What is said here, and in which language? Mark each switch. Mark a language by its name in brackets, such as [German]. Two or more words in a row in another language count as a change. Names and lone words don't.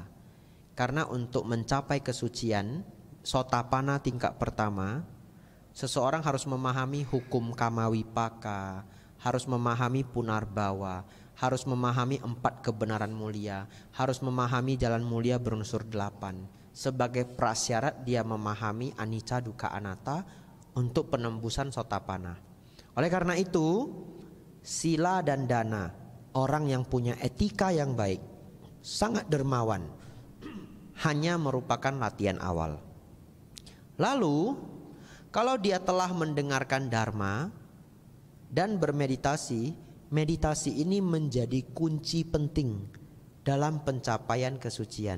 [Indonesian] Karena untuk mencapai kesucian, sotapanna tingkat pertama, seseorang harus memahami hukum kamawipaka, harus memahami punarbawa, harus memahami 4 kebenaran mulia, harus memahami jalan mulia berunsur 8. Sebagai prasyarat dia memahami [Pali] anicca dukkha anatta [Indonesian] untuk penembusan sotapanna. Oleh karena itu, sila dan dana, orang yang punya etika yang baik, sangat dermawan, hanya merupakan latihan awal. Lalu, kalau dia telah mendengarkan dharma dan bermeditasi, meditasi ini menjadi kunci penting dalam pencapaian kesucian.